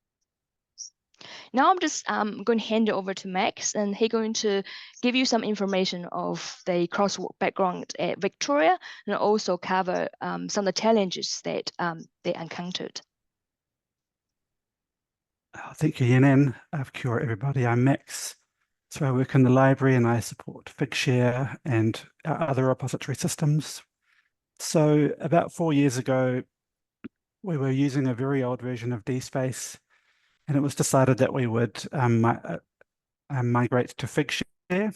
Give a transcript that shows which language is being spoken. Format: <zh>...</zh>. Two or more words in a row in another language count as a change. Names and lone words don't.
<en>Now I'm just going to hand it over to Max, and he's going to give you some information of the crosswalk background at Victoria, and also cover some of the challenges that they encountered. Thank you, Yanan.</en> <mi>Kia ora,</mi> <en>everybody. I'm Max. So I work in the library and I support Figshare and our other repository systems. So about 4 years ago, we were using a very old version of DSpace, and it was decided that we would migrate to Figshare.</en>